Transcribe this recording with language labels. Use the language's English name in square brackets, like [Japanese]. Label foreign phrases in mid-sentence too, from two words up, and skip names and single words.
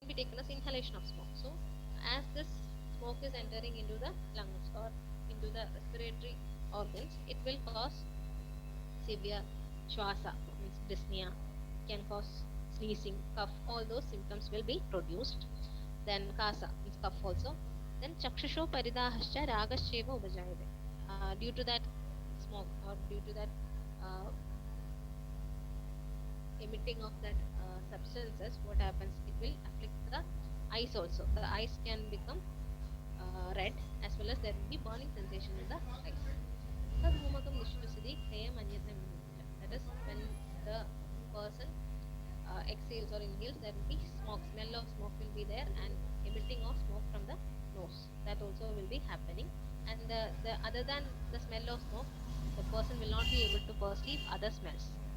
[English] taken as inhalation of smoke. So as this smoke is entering into the lungs or into the respiratory organs, it will cause severe shwasa, means dyspnea, can cause sneezing, cough, all those symptoms will be produced. Then kasa means cough also. [Sanskrit] Then chakshusho paridahascha ragascheva upajayate. [English] Due to that smoke or due to that uh, emitting of that substances, what happens? It will afflict the eyes also. The eyes can become red, as well as there will be burning sensation in the eyes. [Sanskrit] Tadhumakam nishvasati kayam anyatna vinutta. [English] That is when the person exhales or inhales, there will be smoke. Smell of smoke will be there, and emitting of smoke from the nose. That also will be happening. And the other than the smell of smoke, the person will not be able to perceive other smells.